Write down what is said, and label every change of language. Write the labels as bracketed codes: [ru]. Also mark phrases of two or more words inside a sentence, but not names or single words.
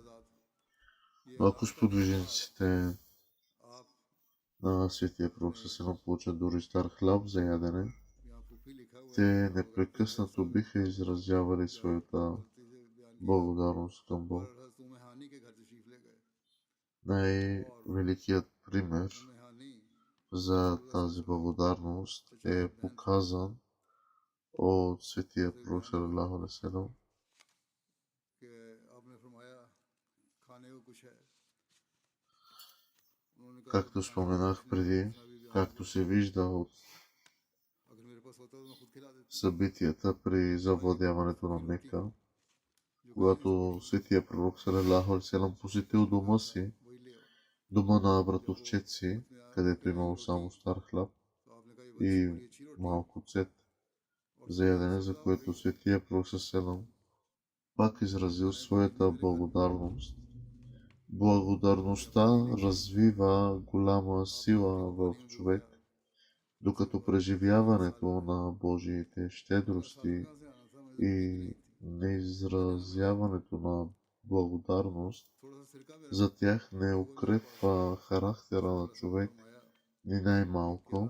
[bg] Ако сподвижниците на Светия Пророк получат дори стар хляб за ядене, те непрекъснато биха изразявали своята благодарност към Бог. Най-великият пример за тази благодарност е показан от Светия Пророк [ar] صلى الله عليه وسلم. [bg] Както споменах преди, както се вижда от събитията при завладяването на Мека, когато Светия Пророк [ar] صلى الله عليه وسلم [bg] посетил дома на братовчет си, където имало само стар хляб и малко цет за ядене, за което Светия Пророк салалаху пак изразил своята благодарност. Благодарността развива голяма сила в човек, докато преживяването на Божиите щедрости и неизразяването на благодарност за тях не укрепва характера на човек ни най-малко.